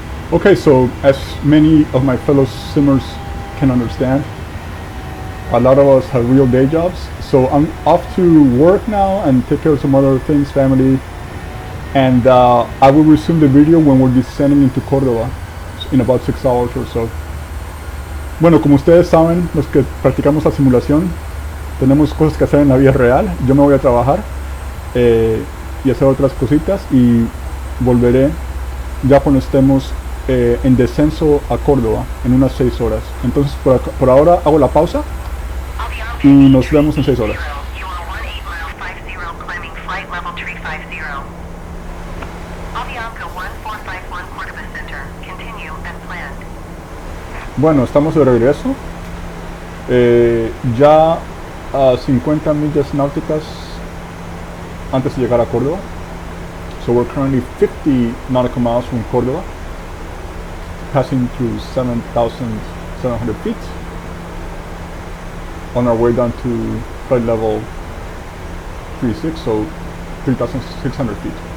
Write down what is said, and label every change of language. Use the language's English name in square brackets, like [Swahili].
[English] Okay, so as many of my fellow simmers can understand, a lot of us have real day jobs. So I'm off to work now and take care of some other things, family. And I will resume the video when we're descending into Córdoba in about 6 hours or so. [Spanish] Bueno, como ustedes saben, los que practicamos la simulación, tenemos cosas que hacer en la vida real. Yo me voy a trabajar y hacer otras cositas y volveré ya cuando estemos en descenso a Córdoba en unas 6 horas. Entonces por ahora hago la pausa y nos vemos en 6 horas. [English] You are 18 miles 50, climbing flight level 350. Avianca 1451 Córdoba Center, continue as planned. [Spanish] Bueno, estamos de regreso. Ya a 50 millas náuticas antes de llegar a Córdoba. [English] So we're currently 50 nautical miles from Córdoba, passing through 7,700 feet on our way down to flight level 36, so 3,600 feet.